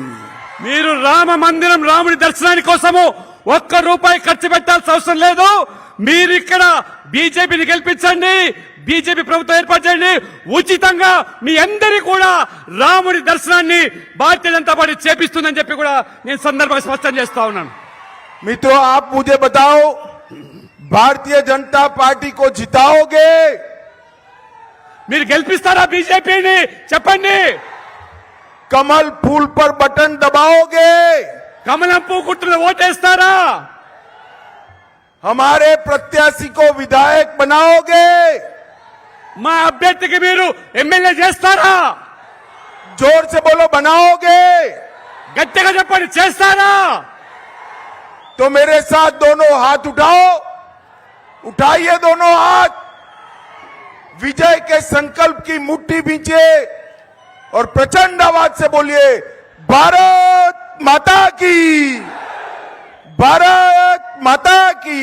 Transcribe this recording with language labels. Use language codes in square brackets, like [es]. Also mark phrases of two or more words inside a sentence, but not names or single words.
[te] మీరు రామ మందిరం రాముడి దర్శనాని కోసము ఒక్క రూపాయి ఖర్చు పెట్టాల్సిన అవసరం లేదు. మీరు ఇక్కడ బీజేపీని గెలిపించండి, బీజేపీ ప్రభుత్వం ఏర్పాటు చేయండి, ఉచితంగా మీ అందరి కూడా రాముడి దర్శనాన్ని భారతీయ జనతా పార్టీ చేపిస్తుందని చెప్పి కూడా నేను సందర్భంగా స్పష్టం చేస్తా ఉన్నాను. [hi] मित्रों, आप मुझे बताओ, भारतीय जनता पार्टी को जिताओगे? [te] మీరు గెలిపిస్తారా బీజేపీని? చెప్పండి. [hi] कमल फूल पर बटन दबाओगे? [te] కమలం పువ్వు గుర్తులో ఓటేస్తారా? [hi] हमारे प्रत्याशी को विधायक बनाओगे? [te] మా అభ్యర్థికి మీరు ఎమ్మెల్యే చేస్తారా? [hi] जोर से बोलो, बनाओगे? [te] గట్టిగా చెప్పండి, చేస్తారా? [hi] तो मेरे साथ दोनों हाथ उठाओ, उठाइए दोनों हाथ, विजय के संकल्प की मुट्ठी बींचे और प्रचंड आवाज से बोलिए, भारत माता की, भारत माता की,